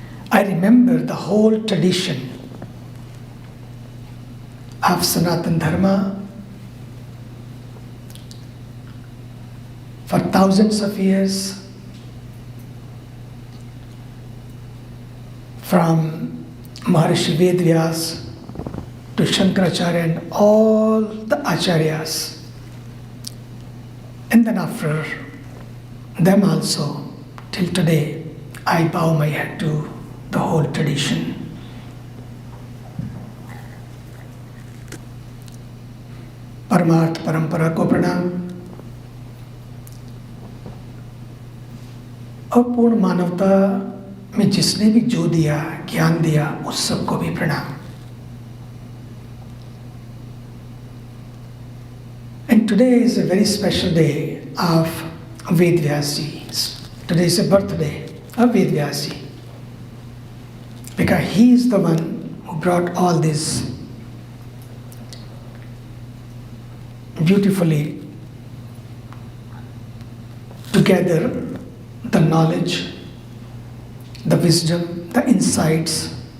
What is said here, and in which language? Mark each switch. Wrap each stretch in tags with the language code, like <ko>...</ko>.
<en>I remember the whole tradition of Sanatana Dharma for thousands of years, from Maharishi Vedvyas to Shankaracharya and all the acharyas. And then after them also, till today, I bow my head to the whole tradition.</en> <hi>परमार्थ परंपरा को प्रणाम और पूर्ण मानवता में जिसने भी जो दिया, ज्ञान दिया, उस सबको भी प्रणाम.</hi> <en>And today is a very special day of Vedvyasi. Today is a birthday of Vedvyasi, because he is the one who brought all this beautifully together, the knowledge, the wisdom, the insights.</en>